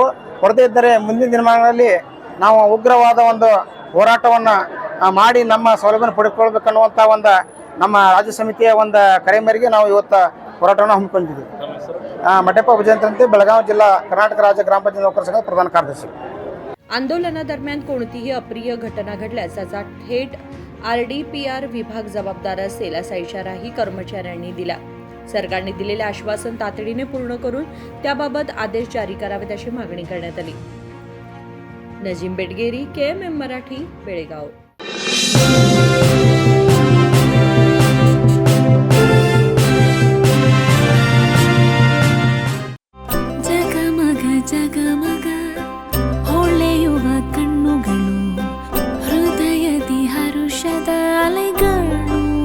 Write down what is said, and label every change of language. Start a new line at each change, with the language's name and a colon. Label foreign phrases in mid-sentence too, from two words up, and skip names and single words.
Kannada: ಕೊಡದೇ ಇದ್ದರೆ ಮುಂದಿನ ದಿನಮಾನಗಳಲ್ಲಿ ನಾವು ಉಗ್ರವಾದ ಒಂದು ಹೋರಾಟವನ್ನು ಮಾಡಿ ನಮ್ಮ ಸೌಲಭ್ಯನ ಪಡೆದುಕೊಳ್ಬೇಕನ್ನುವಂಥ ಒಂದು ನಮ್ಮ ರಾಜ್ಯ ಸಮಿತಿಯ ಒಂದು ಕರೆ ಮೇರೆಗೆ ನಾವು ಇವತ್ತು ಹೋರಾಟವನ್ನು ಹಮ್ಮಿಕೊಂಡಿದ್ದೀವಿ. ಮಠಪ್ಪ ವಿಜಯಂತ್ರಂತೆ, ಬೆಳಗಾವಿ ಜಿಲ್ಲಾ ಕರ್ನಾಟಕ ರಾಜ್ಯ ಗ್ರಾಮ ಪಂಚಾಯತ್
Marathi: नोकर संघ प्रधान कार्यदर्शी. आंदोलनादरम्यान कोणतीही अप्रिय घटना घडल्यास त्याचा थेट RDPR विभाग जबाबदार असेल असा इशाराही कर्मचाऱ्यांनी दिला. सरकारने दिलेले आश्वासन तातडीने पूर्ण करून त्याबाबत आदेश जारी करावेत अशी मागणी करण्यात आली. नजीम बेटगेरी, KMM मराठी, बेळगाव.
Kannada: ಜಗಮಗ ಹೊಳೆಯುವ ಕಣ್ಣುಗಳು, ಹೃದಯದಿ ಹರುಷದ ಅಲೆಗಳು.